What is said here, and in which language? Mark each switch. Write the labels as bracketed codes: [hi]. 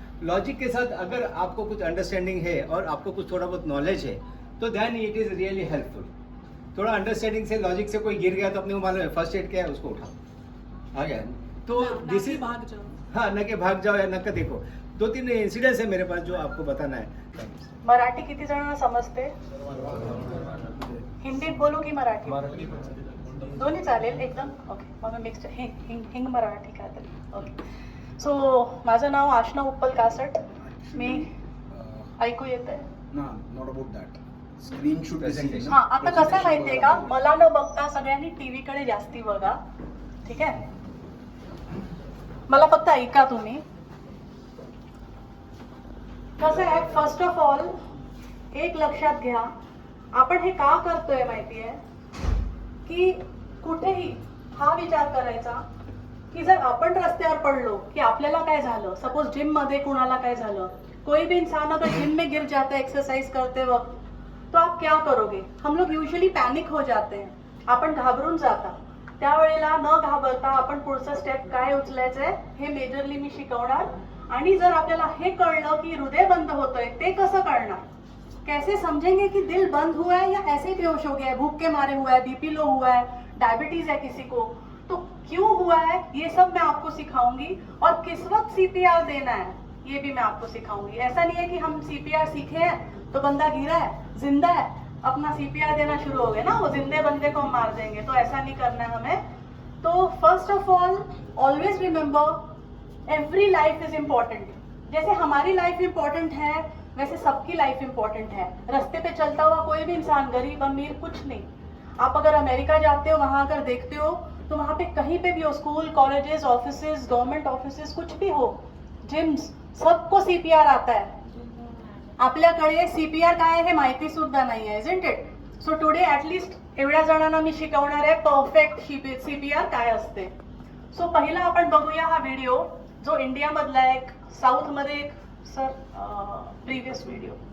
[hi] Logic के साथ अगर आपको कुछ अंडरस्टैंडिंग है और आपको कुछ थोड़ा बहुत नॉलेज है, तो [en] Then it is really helpful. [hi] थोड़ा अंडरस्टैंडिंग से, लॉजिक से कोई गिर गया तो अपने को मालूम है फर्स्ट एड क्या है, उसको उठाओ, आ गया। तो [en] this is, [hi] हाँ, न कि भाग जाओ या न कि देखो। 2-3 इंसिडेंट्स है मेरे पास जो आपको बताना है। [mr] मराठी किती जणांना समजते, हिंदीत बोलू की मराठी, दोन्ही चालेल एकदम, ओके। मग मिक्स्ड हिंग मराठी काय तरी, ओके। सो माझं नाव आशना उप्पल कासट, मी ऐकू येतंय [en] ना, not about that, screen shoot presentation. [mr] हां, आता कसं आहे माहितीये का, मला न बघता सगळ्यांनी TV कडे जास्ती बघा, ठीक आहे। मला फक्त ऐका तुम्ही। कसं आहे, [en] first of all [mr] एक लक्षात घ्या, आपण हे का करतोय माहितीये की कुठेही हा विचार करायचा की जर आपण रस्त्यावर पडलो कि आपल्याला काय झालं, सपोज जिम मध्ये कुणाला काय झालं, [hi] कोई भी इंसान अगर जिम में गिर जाता है एक्सरसाइज करते वक्त, तो आप क्या करोगे। हम लोग यूजुअली पॅनिक हो जाते हैं, [mr] आपण घाबरून जाता। त्यावेळेला न घाबरता आपण पुढचं स्टेप काय उचलायचंय हे मेजरली मी शिकवणार। आणि जर आपल्याला हे कळलं की हृदय बंद होतोय, ते कसं कळणार, [hi] कैसे समझेंगे कि दिल बंद हुआ है या ऐसे बेहोश हो गया है, भूख के मारे हुआ है, बीपी लो हुआ है, डायबिटीज है किसी को, तो क्यों हुआ है, ये सब मैं आपको सिखाऊंगी। और किस वक्त CPR देना है ये भी मैं आपको सिखाऊंगी। ऐसा नहीं है कि हम CPR सीखे हैं तो बंदा गिरा है, जिंदा है, अपना CPR देना शुरू हो गया ना, वो जिंदे बंदे को हम मार देंगे, तो ऐसा नहीं करना है हमें। [en] तो first of all always remember every life is important. [hi] जैसे हमारी लाइफ इम्पोर्टेंट है वैसे सबकी लाइफ इम्पोर्टेंट है। रास्ते पे चलता हुआ कोई भी इंसान, गरीब अमीर कुछ नहीं, आप अगर अमेरिका जाते हो वहां अगर देखते हो तो वहां पे कहीं पे भी हो, school colleges offices government offices कुछ भी हो, जिम्स, सबको सीपीआर आता है। [mr] आपल्याकडे सीपीआर काय हे माहिती सुद्धा नाही आहे, [en] Isn't it? [mr] So today at least एवढ्या जणांना मी शिकवणार आहे परफेक्ट सीपीआर काय असते। सो पहिला आपण बघूया हा व्हिडिओ जो इंडिया मधला आहे, एक साऊथ मध्ये एक सर प्रीवियस व्हिडिओ।